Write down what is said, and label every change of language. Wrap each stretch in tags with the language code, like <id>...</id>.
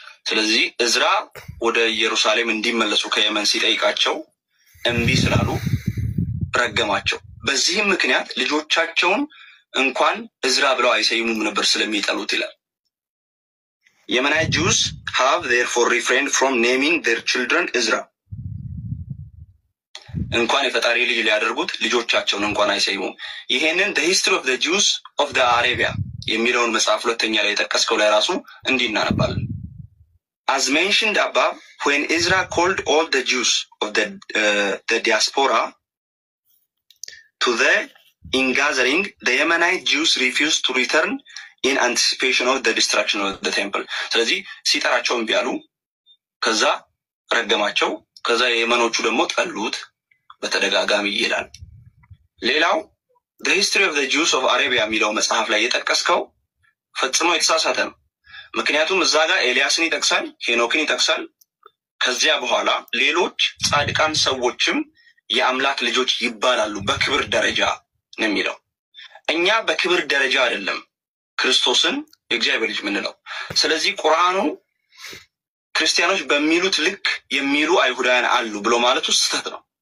<am>ስለዚህ እዝራ ወደ ኢየሩሳሌም እንዲመለሱ ከየመን ሲጠይቃቸው እምቢ ስላሉ ረገማቸው። በዚህም ምክንያት ልጆቻቸውን እንኳን እዝራ ብለው አይሰይሙም ነበር ስለሚጠሉት ይላል።</am> <en>Yemenite Jews have therefore refrained from naming their children Ezra.</en> <am>እንኳን የፈጣሪ ልጅ ሊያደርጉት ልጆቻቸውን እንኳን አይሰይሙም። ይሄንን the history of the Jews of the Arabia የሚለውን መጽሐፍ ሁለተኛ ላይ የጠቀስከው ላይ ራሱ እንዲህ እናነባለን።</am> <en>As mentioned above, when Ezra called all the Jews of the diaspora to the ingathering, the Yemenite Jews refused to return in anticipation of the destruction of the temple.</en> <am>ስለዚህ ሲጠራቸውን ቢያሉ ከዛ ረገማቸው፣ ከዛ የየመኖቹ ደግሞ ጠሉት በተደጋጋሚ ይላል። ሌላው the history of the Jews of Arabia የሚለው መጽሐፍ ላይ የጠቀስከው ፈጽሞ የተሳሳተ ነው። ምክንያቱም እዛ ጋር ኤልያስን ይጠቅሳል፣ ሄኖክን ይጠቅሳል። ከዚያ በኋላ ሌሎች ጻድቃን ሰዎችም የአምላክ ልጆች ይባላሉ በክብር ደረጃ ነው የሚለው። እኛ በክብር ደረጃ አይደለም ክርስቶስን የእግዚአብሔር ልጅ ምንለው። ስለዚህ ቁርአኑ ክርስቲያኖች በሚሉት ልክ የሚሉ አይሁዳውያን አሉ ብሎ ማለቱ ስህተት ነው፣</am>